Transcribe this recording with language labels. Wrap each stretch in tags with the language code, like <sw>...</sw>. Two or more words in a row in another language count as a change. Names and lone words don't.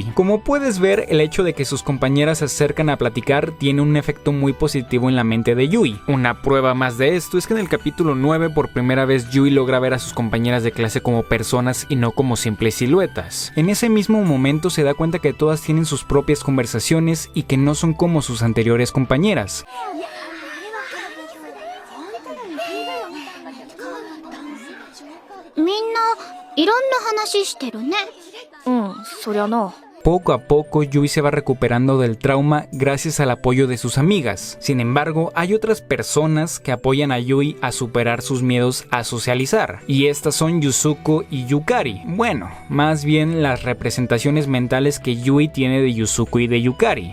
<es>Como puedes ver, el hecho de que sus compañeras se acercan a platicar tiene un efecto muy positivo en la mente de Yui. Una prueba más de esto es que en el capítulo 9 por primera vez Yui logra ver a sus compañeras de clase como personas y no como simples siluetas. En ese mismo momento se da cuenta que todas tienen sus propias conversaciones y que no son como sus anteriores compañeras.</es> <ja>みんないろんな話してるね。うん、そりゃな。</ja> <es>Poco a poco Yui se va recuperando del trauma gracias al apoyo de sus amigas. Sin embargo, hay otras personas que apoyan a Yui a superar sus miedos a socializar, y estas son Yuzuko y Yukari. Bueno, más bien las representaciones mentales que Yui tiene de Yuzuko y de Yukari.</es>